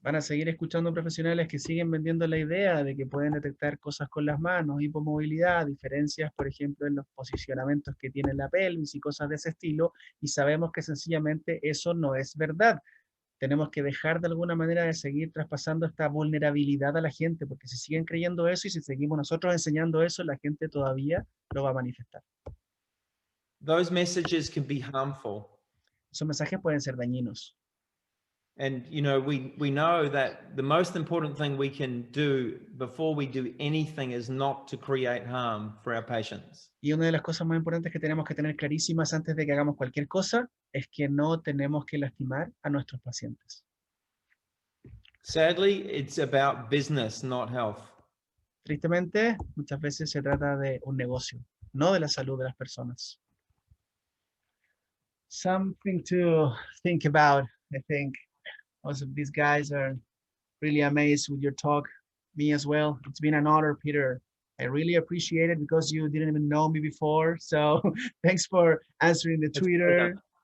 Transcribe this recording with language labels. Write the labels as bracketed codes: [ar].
[es] Van a seguir escuchando profesionales que siguen vendiendo la idea de que pueden detectar cosas con las manos, hipomovilidad, diferencias, por ejemplo, en los posicionamientos que tiene la pelvis y cosas de ese estilo, y sabemos que sencillamente eso no es verdad. Tenemos que dejar de alguna manera de seguir traspasando esta vulnerabilidad a la gente, porque si siguen creyendo eso y si seguimos nosotros enseñando eso, la gente todavía lo va a manifestar. [en] Those messages can be harmful. [es] Esos mensajes pueden ser dañinos. [en] And, you know, we know that the most important thing we can do before we do anything is not to create harm for our patients. [es] Y una de las cosas más importantes que tenemos que tener clarísimas antes de que hagamos cualquier cosa es que no tenemos que lastimar a nuestros pacientes. [en] Sadly, it's about business, not health. [es] Tristemente, muchas veces se trata de un negocio, no de la salud de las personas. [en] Something to think about, I think. Also, these guys are really amazed with your talk. Me as well. It's been an honor, Peter. I really appreciate it because you didn't even know me before. So thanks for answering the Twitter.